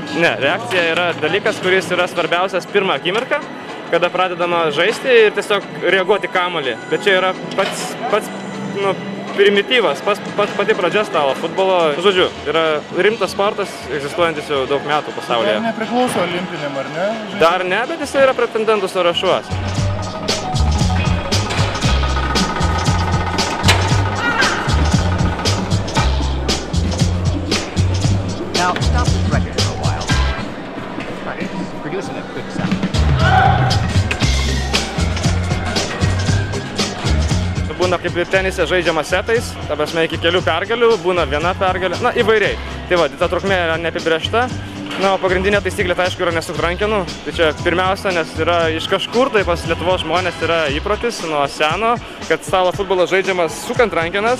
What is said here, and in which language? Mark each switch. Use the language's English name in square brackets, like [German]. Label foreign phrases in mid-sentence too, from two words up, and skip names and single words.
[Lithuanian] Ne, reakcija yra dalykas, kuris yra svarbiausias pirmą akimirką, kada pradedama žaisti ir tiesiog reaguoti kamuolį. Bet čia yra pats primityvas, pati pradžia stalo futbolo. Žodžiu, yra rimtas sportas, egzistuojantis jau daug metų pasaulyje. Dar nepriklauso olimpiniam, ar ne? Dar ne, bet jis yra pretendentų sąrašuos. [English] Now stop this record for a while. It's producing a good sound. [Lithuanian] Būna kaip ir tenise žaidžiama setais, ta prasme iki kelių pergalių, būna viena pergalė, na įvairiai. Tai va, ta trukmė yra neapibrėžta, na o pagrindinė taisyklė tai aišku yra nesuk rankenų. Tai čia pirmiausia, nes yra iš kažkur, tai pas Lietuvos žmonės yra įprotis nuo seno, kad stalo futbolas žaidžiamas sukant rankenas.